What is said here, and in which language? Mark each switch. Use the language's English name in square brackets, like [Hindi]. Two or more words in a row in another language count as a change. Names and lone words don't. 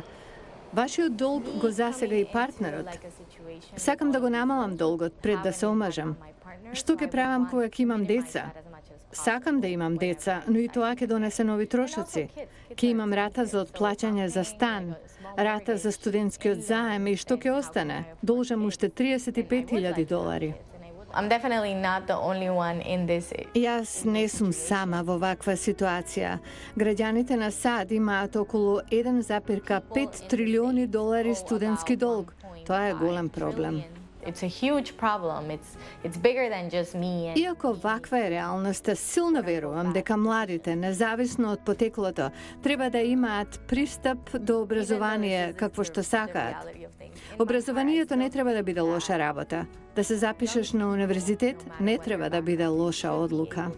[Macedonian] Вашиот долг го засега и партнерот. Сакам да го намалам долгот пред да се омажам. Што ќе правам кога ќе имам деца? Сакам да имам деца, но и тоа ќе донесе нови трошоци. Ќе имам рата за отплаќање за стан, рата за студентскиот заем и што ќе остане? Должам уште $35,000. [English] I'm definitely not the only one in this. [Macedonian] Јас не сум сама во ваква ситуација. Граѓаните на САД имаат околу $1,5 трилиони студентски долг. Тоа е голем проблем. [English] It's a huge problem. It's bigger than just me. [Macedonian] Иако ваква е реалноста, силно верувам дека младите, независно од потеклото, треба да имаат пристап до образование какво што сакаат. Образованието не треба да биде лоша работа. Да се запишеш на универзитет не треба да биде лоша одлука.